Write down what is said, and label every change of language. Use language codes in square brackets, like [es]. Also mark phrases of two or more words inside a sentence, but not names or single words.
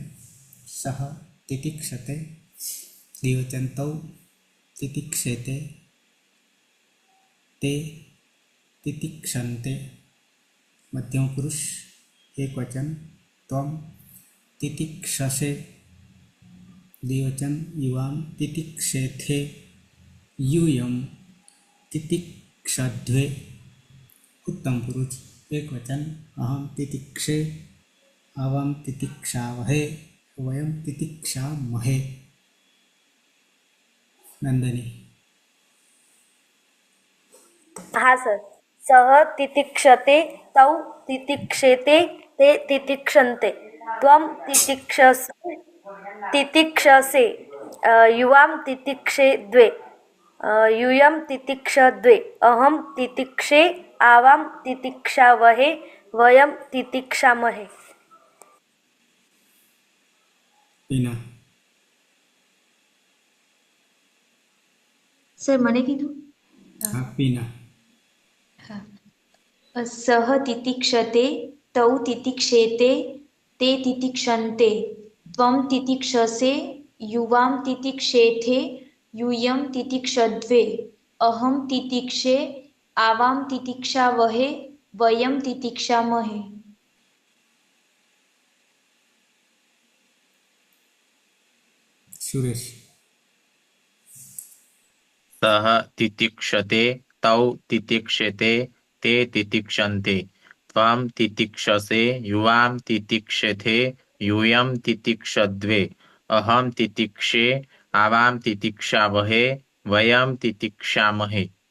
[sa] સહ તિતિક્ષતે. દ્વિવચન તૌ તિતિક્ષેતે. તે તિતિક્ષન્તે. [gu] મધ્યમ પુરુષ એક વચન. [sa] ત્વમ તિતિક્ષસે. દ્વિવચન યુવામ તિતિક્ષેથે. यूयम तितिक्षध्वे. उत्तम पुरुष एक वचन. अहम तितिक्षे. आवाम तितिक्षावहे. वयम तितिक्षामहे. नंदनी. [gu] હા સર. [sa] સહ તિતિક્ષતે તૌ તિતિક્ષેતે તે તિતિક્ષન્તે ત્વમ તિતિક્ષસે યુવામ તિતિક્ષે દ્વે यूयम तितिक्षद्वे अहम तितिक्षे आवाम तितिक्षावहे वयम तितिक्षामहे. पीना. [gu] સર મને કીધું. हाँ पीना. હા. [sa] સહ તિતિક્ષતે તૌ તિતિક્ષેતે તે તિતિક્ષન્તે ત્વમ તિતિક્ષસે યુવામ તિતિક્ષેથે यूयम तितिक्षद्वे अहम तितिक्षे आवाम तितिक्षावहे वयम तितिक्षामहे. सुरेश. सः तितिक्षते तौ तितिक्षेते ते तितिक्षन्ते त्वं तितिक्षसे युवां तितिक्षेथे यूयं तितिक्षद्वे अहं तितिक्षे आवां तितिक्षावहे वयं तितिक्षामहे.